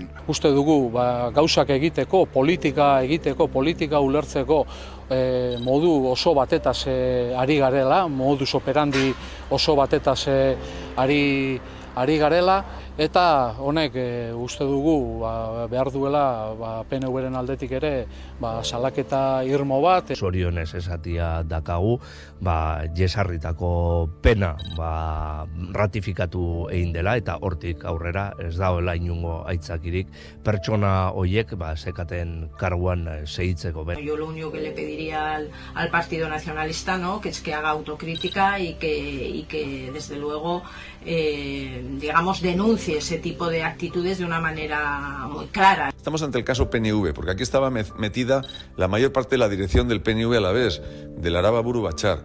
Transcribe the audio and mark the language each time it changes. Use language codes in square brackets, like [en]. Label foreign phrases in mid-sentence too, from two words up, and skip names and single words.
[eu] Uste dugu gauzak egiteko, politika ulertzeko modu oso batetaz ari garela, [la] modus operandi [eu] oso batetaz ari garela, eta honek uste dugu behar duela PNV-ren aldetik ere salaketa irmo bat. Zorionez esatia dakagu, jesarritako pena ratifikatu egin dela, eta hortik aurrera ez dagoela inungo aitzakirik pertsona horiek sekaten karguan segitzeko. [es] Yo lo único que le pediría al Partido Nacionalista, ¿no?, que es que haga autocrítica y que desde luego digamos denuncie ese tipo de actitudes de una manera muy clara. Estamos ante el caso PNV, porque aquí estaba metida la mayor parte de la dirección del PNV alavés, del Arababuru Bachar.